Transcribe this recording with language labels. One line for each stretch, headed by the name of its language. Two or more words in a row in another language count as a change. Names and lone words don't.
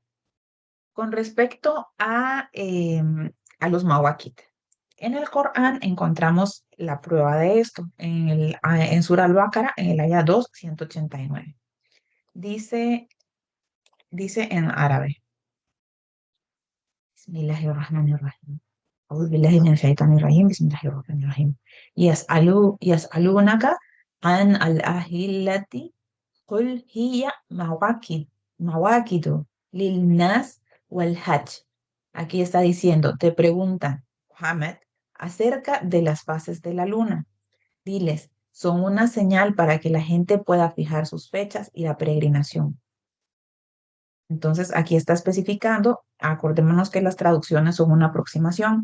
Spanish: Con respecto a los mawaqit. En el Corán encontramos la prueba de esto en Surah Al-Baqarah, en el ayah 2, 189. Dice, dice en árabe.
Arabic: بسم الله الرحمن الرحيم. أعوذ بالله من الشيطان الرجيم بسم الله الرحمن الرحيم يسألونك عن الأهلة قل هي مواقيت للناس والحج.
Spanish: Aquí está diciendo, te preguntan, Muhammad, acerca de las fases de la luna. Diles, son una señal para que la gente pueda fijar sus fechas y la peregrinación. Entonces, aquí está especificando, acordémonos que las traducciones son una aproximación.